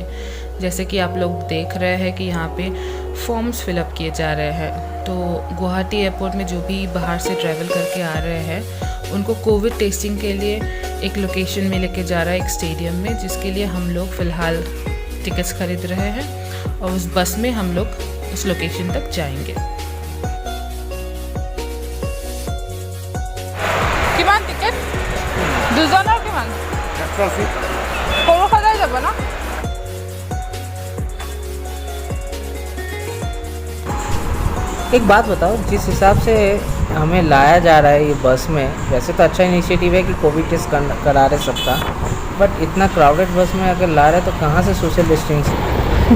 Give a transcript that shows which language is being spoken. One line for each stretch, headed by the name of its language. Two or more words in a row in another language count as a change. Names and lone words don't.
Hindi: जैसे कि आप लोग देख रहे हैं कि यहाँ पे
English: forms fill up
Hindi: किए जा रहे हैं। तो गुवाहाटी एयरपोर्ट में जो भी बाहर से ट्रैवल करके आ रहे हैं उनको
English: covid testing
Hindi: के लिए एक लोकेशन में लेके जा रहा है, एक स्टेडियम में, जिसके लिए हम लोग फ़िलहाल टिकट्स खरीद रहे हैं और उस बस में हम लोग उस लोकेशन तक जाएंगे।
Assamese: কিমান টিকেট? দুজনৰ কিমান? 180। সৰু সজাই যাব না?
Hindi: एक बात बताओ, जिस हिसाब से हमें लाया जा रहा है ये बस में, वैसे तो अच्छा इनिशिएटिव है कि
English: covid test
Hindi: करा रहे सबका, बट इतना क्राउडेड बस में अगर ला रहे तो कहाँ से
English: social distancing?